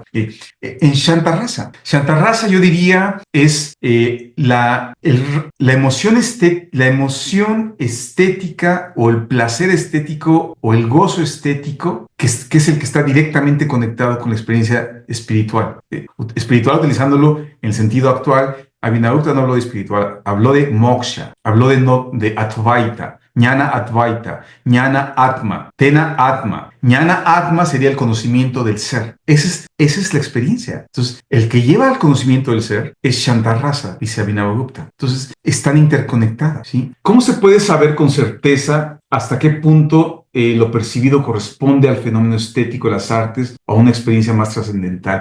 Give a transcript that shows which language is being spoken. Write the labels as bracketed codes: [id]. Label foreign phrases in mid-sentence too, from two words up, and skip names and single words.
[es] En Shantarrasa yo diría es la emoción estética o el placer estético o el gozo estético que es el que está directamente conectado con la experiencia espiritual. Espiritual utilizándolo en el sentido actual. Abhinavagupta no habló de espiritual, habló de moksha, habló de Advaita. [sa] Jnana Advaita, Jnana Atma, Tena Atma. Jnana Atma [es] sería el conocimiento del ser. Esa es la experiencia. Entonces, el que lleva al conocimiento del ser es Shantarrasa, dice Abhinavagupta. Entonces, están interconectadas, ¿sí? ¿Cómo se puede saber con certeza hasta qué punto lo percibido corresponde al fenómeno estético de las artes o a una experiencia más trascendental?